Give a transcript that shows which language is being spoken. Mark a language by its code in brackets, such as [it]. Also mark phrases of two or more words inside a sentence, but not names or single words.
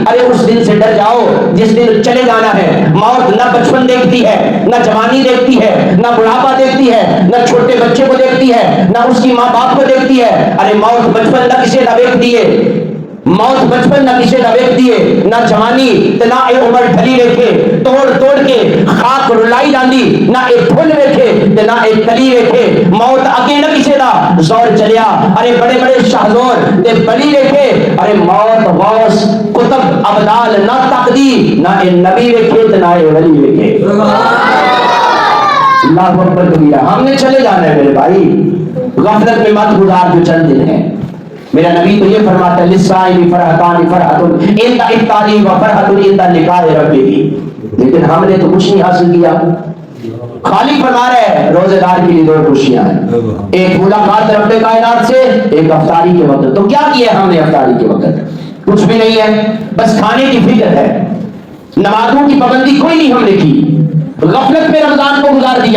[ur] ارے اس دن سے ڈر جاؤ جس دن چلے جانا ہے. موت نہ بچپن دیکھتی ہے, نہ جوانی دیکھتی ہے, نہ بڑھاپا دیکھتی ہے, نہ چھوٹے بچے کو دیکھتی ہے, نہ اس کی ماں باپ کو دیکھتی ہے. [pa] ارے موت بچپن نہ کسے نہ دیکھتی ہے, موت بچپن نہ کسے نہ دیکھتی ہے, نہ جوانی نہ عمر ڈھلی دیکھے توڑ توڑ کے خاک رلائی جاندی, نہ ایک پھول دیکھے نہ ایک کلی دیکھے. موت اگے نہ کسے دا زور چلیا. ارے بڑے بڑے شاہزور تے بلی دیکھے. ارے موت غوث کتب ابدال نہ تقدی, نہ اے نبی دیکھے نہ اے ولی دیکھے. [ar] اللہ اکبر کبیرہ. [ur] ہم نے چلے جانا ہے میرے بھائی, غفلت میں مت گزار جو چند دن ہیں. میرا نبی تو یہ فرماتا ہے [ar] للصائم فرحتان فرحۃ عند افطاری و فرحۃ عند لقاء ربہ. [ur] لیکن ہم نے تو کچھ نہیں حاصل کیا. خالق فرما رہے ہیں روزے دار کے لیے 2 خوشیاں ہیں, ایک ملاقات رب کائنات سے, ایک افطاری کے وقت. تو کیا کیا ہم نے افطاری کے وقت؟ کچھ بھی نہیں ہے, بس کھانے کی فکر ہے. نمازوں کی پابندی کوئی نہیں ہم نے کی, غفلت میں رمضان کو گزار دیا.